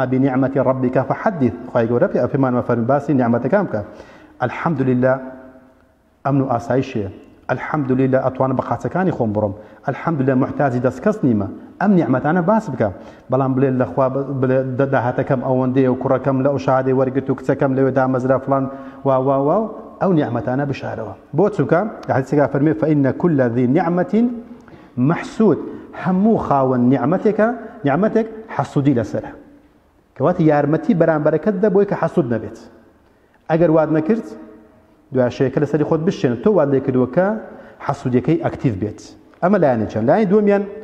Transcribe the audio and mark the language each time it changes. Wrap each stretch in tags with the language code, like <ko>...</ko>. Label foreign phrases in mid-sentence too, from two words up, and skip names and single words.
<ar>بنیعمەتی ڕەبیکە فحەدیث</ar> <ckb>خوای گەورە پێمان مەفەرمێ باسی نیعمەتەکان بکە الحەمدولله ئەمن و ئاسایشێ الحەمدولله ئەتوانم بە قاچەکانی خۆم بڕۆم الحەمدولله محتاجی دەستکەس نیمە ئەم نیعمەتانە باس بکە بەڵام بڵێ لەخوا داهاتەکەم ئەوەندەیە و کوڕەکەم لە ئەو شادەی وەرگرت و کچەکەم لەوێ دامەزرا فڵان واو ئەو نیعمەتانە بشارەوە بۆ چونکە حەدیثێکا فەرمێ</ckb> <ar>فإن كل ذي نعمة محسود</ar> <ckb>هەموو خاوەن نیعمەتێک حەسوودی لەسەرە کەواتە یارمەتی بەرامبەرەکەت دە بۆی کە حەسوود نەبێت ئەگەر واد نەکرد دواشەیەکە لەسەری خۆت بشێنە تۆ واد لێ کردووە کە حەسوودیەکەی ئەکتیڤ بێت ئەمە لایەنی چەند لایەنی دووەمیان</ckb>